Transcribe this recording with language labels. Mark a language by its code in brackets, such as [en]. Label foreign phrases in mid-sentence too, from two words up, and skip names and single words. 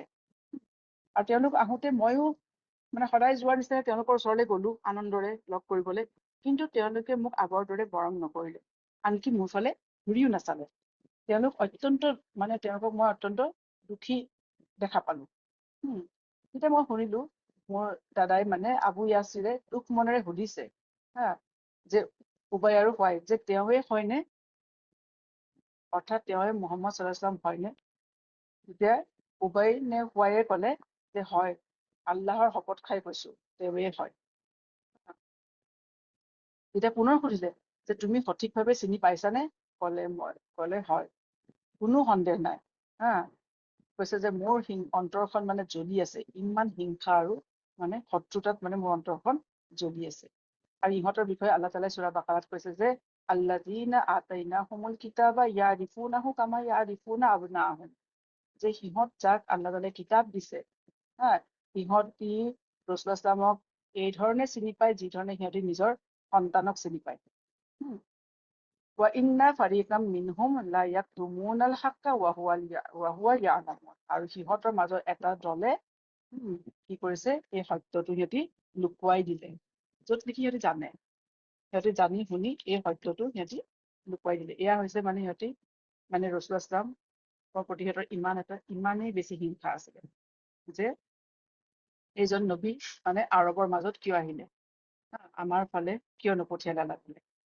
[as] আৰু তেওঁলোক আহোঁতে ময়ো মানে সদায় যোৱাৰ নিচিনাকে তেওঁলোকৰ ওচৰলৈ গ'লো আনন্দৰে লগ কৰিবলৈ, কিন্তু তেওঁলোকে মোক আগৰ দৰে মৰম নকৰিলে, আনকি মোৰ ফালে ঘূৰিও নাচালে। তেওঁলোকক মই অত্যন্ত দুখী দেখা পালো। তেতিয়া মই শুনিলো, মোৰ দাদাই মানে আবু ইয়াছিৰে দুখ মনেৰে সুধিছে, যে উবাই আৰু হুৱাই, যে তেওঁৱে হয়নে, অৰ্থাৎ তেওঁৱে [ar] محمد صلى الله عليه وسلم [as] হয়নে? তেতিয়া উবাই নে হুৱাইয়ে ক'লে যে হয়, আল্লাহৰ শপত খাই কৈছো, তেওঁৱে হয়। তেতিয়া পুনৰ সুধিলে যে তুমি সঠিকভাৱে চিনি পাইছানে? ক'লে হয়, কোনো সন্দেহ নাই। হা, কৈছে যে মোৰ অন্তৰখন মানে জ্বলি আছে, ইমান হিংসা আৰু মানে শত্ৰুতাত মানে মোৰ অন্তৰখন জ্বলি আছে। আৰু ইহঁতৰ বিষয়ে আল্লাহ তাআলাই সূৰা বাকাৰাত কৈছে যে [ar] الذين آتيناهم الكتاب يعرفونه كما يعرفون أبناءهم, [as] যে সিহঁত যাক আল্লাহ তাআলাই কিতাপ দিছে, হা, সিহঁতি [ar] رسول الله صلى الله [as] এই ধৰণে চিনি পায় যি ধৰণে সিহঁতি নিজৰ সন্তানক চিনি পায়। [ar] وإن فريقا منهم ليكتمون الحق وهم يعلمون, [as] আৰু সিহঁতৰ মাজৰ এটা দলে কি কৰিছে, এই সত্যটো সিহঁতি লুকুৱাই দিলে, য'ত নেকি সিহঁতি জানে। সিহঁতি জানি শুনি এই সত্যটো সিহঁতি লুকুৱাই দিলে। এয়া হৈছে মানে সিহঁতি মানে [ar] رسول الله صلى الله [as] প্ৰতি সিহঁতৰ ইমানেই বেছি হিংসা আছিলে যে এইজন নবী মানে আৰবৰ মাজত কিয় আহিলে, আমাৰ ফালে কিয় নপঠিয়ালে আল্লাহ তাআলাই।